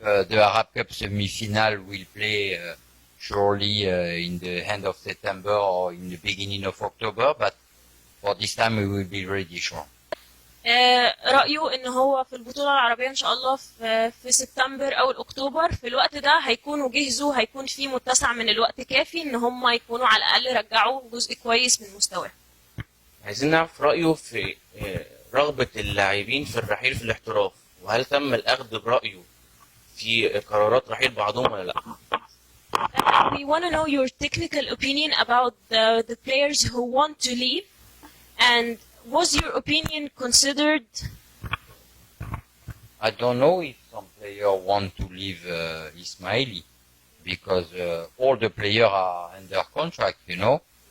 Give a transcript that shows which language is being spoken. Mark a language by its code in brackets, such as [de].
[en] The Arab Cup semi-final will play surely in the end of September or in the beginning of October, but for this time we will be ready sure. [ar] رأيه ان هو في البطولة العربية ان شاء الله في سبتمبر او اكتوبر، في الوقت ده هيكونوا جهزوا، هيكون في متسع من الوقت كافي ان هم يكونوا على الاقل رجعوا جزء كويس من مستواهم. عايزين نعرف رأيه في رغبة اللاعبين في الرحيل في الاحتراف، وهل تم الأخذ برأيه في قرارات رحيل بعضهم ولا لا؟ [en] We want to know your technical opinion about the players who want to leave, and was your opinion considered? I don't know if some players want to leave Ismaili, because all the players are under contract, you know.